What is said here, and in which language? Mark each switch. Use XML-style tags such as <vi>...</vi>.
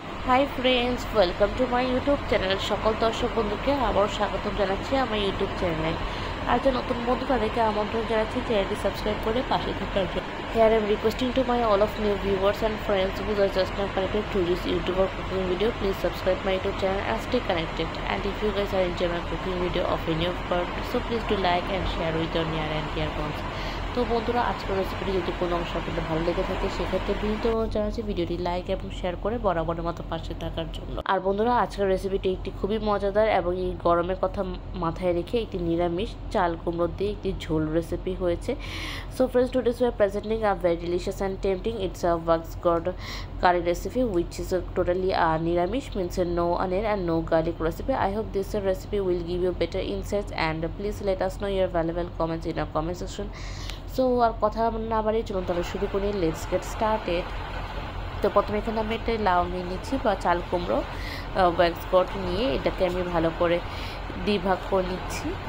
<en>Hi friends, welcome to my YouTube channel.</en> <bn>সকল দর্শক বন্ধুকে আবারও স্বাগতম জানাচ্ছি আমার ইউটিউব চ্যানেলে। আর যে নতুন বন্ধু তাদেরকে আমন্ত্রণ জানাচ্ছি চ্যানেলটি সাবস্ক্রাইব করে পাশে থাকার জন্য।</bn> <en>Here I am requesting to my all of new viewers and friends who are just now connected to this YouTube or cooking video, please subscribe my YouTube channel and stay connected. And if you guys are enjoying my cooking video of any of part, so please do like and share with your near and dear ones.</en> <bn>তো বন্ধুরা, আজকের রেসিপিটি যদি কোনো অংশ আপনাদের ভালো লেগে থাকে সেক্ষেত্রে বিনীত জানাচ্ছি ভিডিওটি লাইক এবং শেয়ার করে বরাবরের মতো পাশে থাকার জন্য। আর বন্ধুরা, আজকের রেসিপিটি একটি খুবই মজাদার এবং এই গরমের কথা মাথায় রেখে একটি নিরামিষ চাল কুমড়ো দিয়ে একটি ঝোল রেসিপি হয়েছে।</bn> <en>So friends, today's we are presenting a very delicious and tempting. It's a wax gourd curry recipe which is totally niramish, means no onion and no garlic recipe. I hope this recipe will give you better insights, and please let us know your valuable comments in our comment section.</en> <bn>So আর কথা না বাড়িয়ে চলুন তাহলে শুরু করি।</bn> <en>Let's get started.</en> <bn>তো প্রথমে এখানে আমি একটা লাউ নিয়ে নিচ্ছি বা চাল কুমড়ো ওয়াক্স গট নিয়ে এটাকে আমি ভালো করে দ্বিভাগ করে নিচ্ছি।</bn>